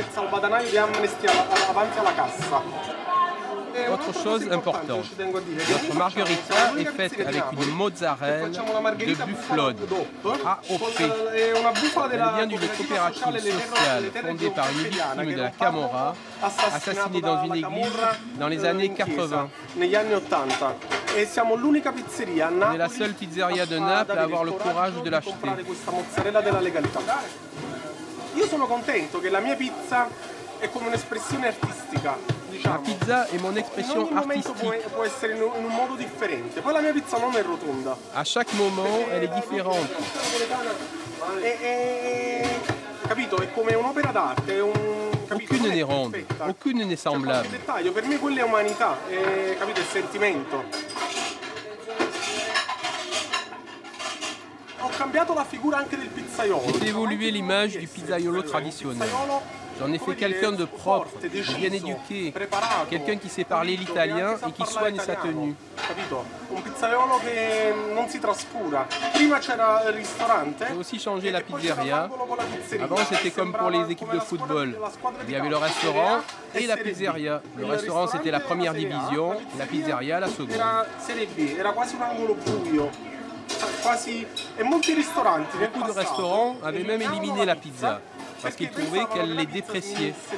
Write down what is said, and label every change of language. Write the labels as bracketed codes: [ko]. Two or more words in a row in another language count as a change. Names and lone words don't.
[fr] Autre chose importante, notre margherita est faite avec une mozzarella de bufflode, AOP. Elle vient d'une coopérative sociale fondée par une victime de la Camorra, assassinée dans une église dans les années 80. On est la seule pizzeria de Naples à avoir le courage de l'acheter. [it] Io sono contento che la mia pizza è come un'espressione artistica. La pizza è [fr] mon expression artistique. [it] Può essere in un modo differente. Poi la mia pizza non è rotonda. [fr] À chaque moment, elle est différente. [it] Capito? È come un'opera d'arte, [fr] Aucune n'est ronde, aucune n'est semblable. [it] Per me quella è umanità, capito? È sentimento. Ho cambiato la figura anche del pizzaiolo. [fr] J'ai fait évoluer l'image du pizzaiolo traditionnel. J'en ai fait quelqu'un de propre, de bien éduqué, quelqu'un qui sait parler l'italien et qui soigne sa tenue. [it] Un pizzaiolo che non si trascura. Prima c'era il ristorante. [fr] J'ai aussi changé la pizzeria. Avant, c'était comme pour les équipes de football. Il y avait le restaurant et la pizzeria. Le restaurant, c'était la première division, la pizzeria, la seconde. [it] Era Serie B, era quasi un angolo buio. [fr] Beaucoup de restaurants avaient même éliminé la pizza parce qu'ils trouvaient qu'elle les dépréciait.